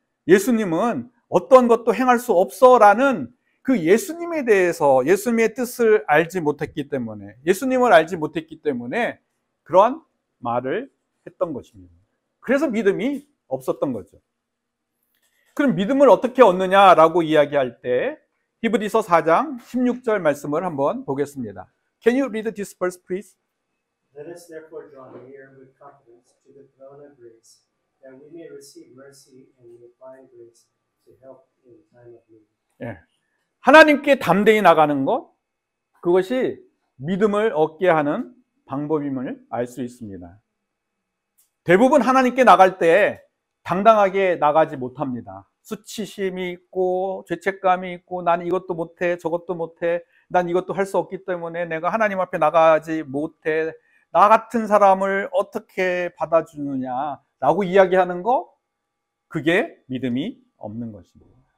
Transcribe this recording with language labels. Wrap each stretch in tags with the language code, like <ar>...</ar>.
<ko>예수님은 어떤 것도 행할 수 없어라는 그 예수님에 대해서 예수님의 뜻을 알지 못했기 때문에, 예수님을 알지 못했기 때문에 그런 말을 했던 것입니다. 그래서 믿음이 없었던 거죠. 그럼 믿음을 어떻게 얻느냐라고 이야기할 때 히브리서 4장 16절 말씀을 한번 보겠습니다.</ko> <en>Can you read this verse, please? Let us therefore draw near with confidence to the throne of grace, that we may receive mercy and may find grace to help in time of need.</en> <ko>예. 하나님께 담대히 나가는 것, 그것이 믿음을 얻게 하는 방법임을 알 수 있습니다. 대부분 하나님께 나갈 때 당당하게 나가지 못합니다. 수치심이 있고 죄책감이 있고 난 이것도 못해 저것도 못해 난 이것도 할 수 없기 때문에 내가 하나님 앞에 나가지 못해, 나 같은 사람을 어떻게 받아주느냐 라고 이야기하는 거, 그게 믿음이 없는 것입니다.</ko>